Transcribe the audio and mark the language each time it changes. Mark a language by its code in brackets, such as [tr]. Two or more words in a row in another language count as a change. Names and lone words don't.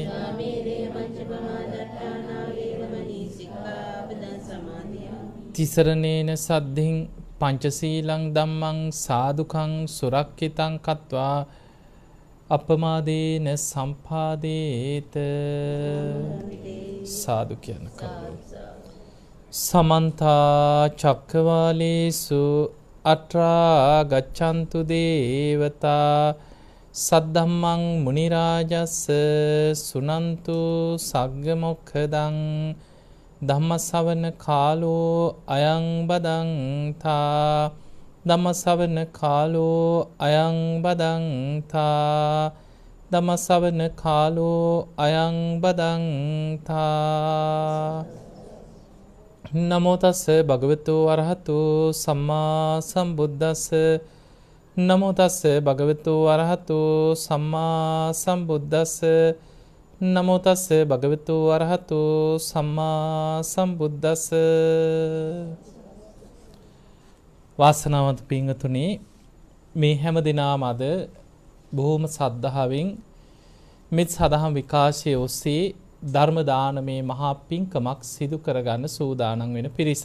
[pi] තිසරණේන සද්ධින් පංචශීලං ධම්මං සාදුකං සුරක්ඛිතං කତ୍වා අපමාදේන සම්පාදේත. [si] සාදු කියන කවුරු. [pi] සමන්ත චක්කවාලේසු අත්‍රා ගච්ඡන්තු දේවතා සද්ධම්මං මුනි රාජස්ස සුනන්තු සග්ග මොක්ඛදං ධම්මසවන කාලෝ අයං බදන්තා. ධම්මසවන කාලෝ අයං බදන්තා. ධම්මසවන කාලෝ අයං බදන්තා. නමෝ තස්ස භගවතු අරහතු සම්මා සම්බුද්දස්ස. නමෝ තස්ස භගවතු අරහතු සම්මා සම්බුද්දස්ස. නමෝ තස්ස භගවතු අරහතු සම්මා සම්බුද්දස්ස. [si] වාසනාවන්ත පින්වතුනි, මේ හැම දිනම අද බොහොම සද්ධාවෙන් මෙත් සදහම් විකාශයේ ඔස්සේ ධර්ම දානමේ මහා පින්කමක් සිදු කරගන්න සූදානම් වෙන පිරිසක්.